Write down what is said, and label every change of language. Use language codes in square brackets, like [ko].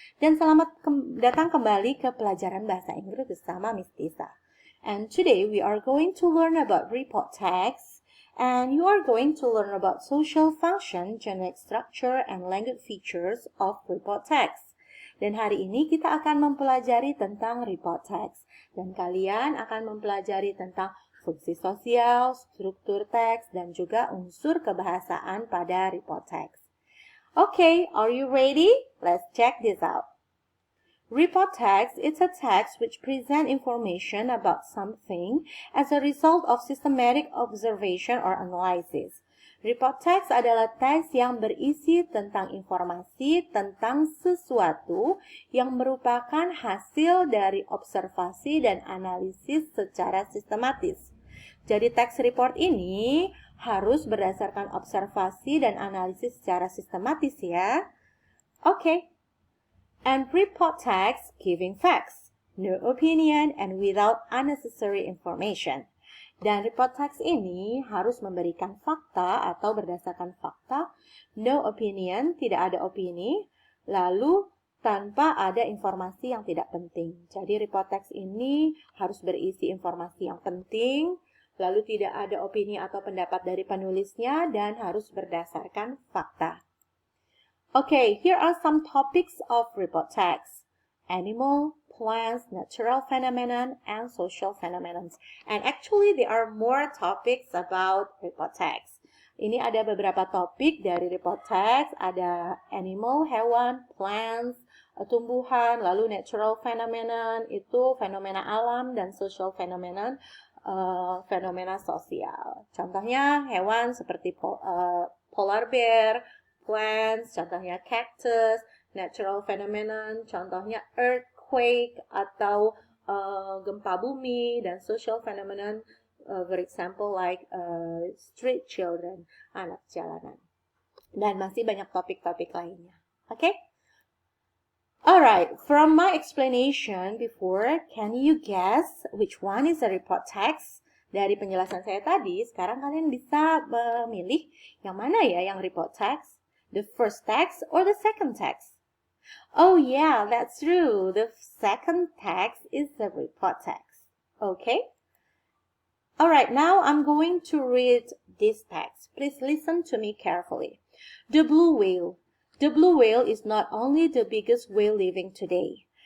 [id] Dan selamat datang kembali ke pelajaran bahasa Inggris bersama Miss Desa. [en] And today we are going to learn about report text. And you are going to learn about social function, genetic structure, and language features of report text. [id] Dan hari ini kita akan mempelajari tentang report text. Dan kalian akan mempelajari tentang fungsi sosial, struktur teks, dan juga unsur kebahasaan pada report text. [en] Okay, are you ready? Let's check this out. Report text is a text which presents information about something as a result of systematic observation or analysis. [id] Report text adalah teks yang berisi tentang informasi tentang sesuatu yang merupakan hasil dari observasi dan analisis secara sistematis. Jadi teks report ini harus berdasarkan observasi dan analisis secara sistematis ya. Oke. [en] And report text giving facts, no opinion, and without unnecessary information. [id] Dan report text ini harus memberikan fakta atau berdasarkan fakta, no opinion, tidak ada opini, lalu tanpa ada informasi yang tidak penting. Jadi report text ini harus berisi informasi yang penting, lalu tidak ada opini atau pendapat dari penulisnya, dan harus berdasarkan fakta. [en] Okay, here are some topics of report text. Animal, plants, natural phenomenon, and social phenomenon. And actually there are more topics about report text. [id] Ini ada beberapa topik dari report text. Ada animal, hewan, plants, tumbuhan, lalu natural phenomenon, itu fenomena alam, dan social phenomenon, fenomena sosial. Contohnya hewan seperti polar bear, plants, contohnya cactus, natural phenomenon, contohnya earthquake atau gempa bumi, dan social phenomenon, for example like street children, anak jalanan. Dan masih banyak topik-topik lainnya. [en] Okay? Alright, from my explanation before, can you guess which one is the report text? [id] Dari penjelasan saya tadi, sekarang kalian bisa memilih yang mana ya yang report text? [en] The first text or the second text? Oh yeah, that's true. The second text is the report text. Okay? Alright, now I'm going to read this text. Please listen to me carefully. The blue whale. The blue whale is not only the biggest whale living today.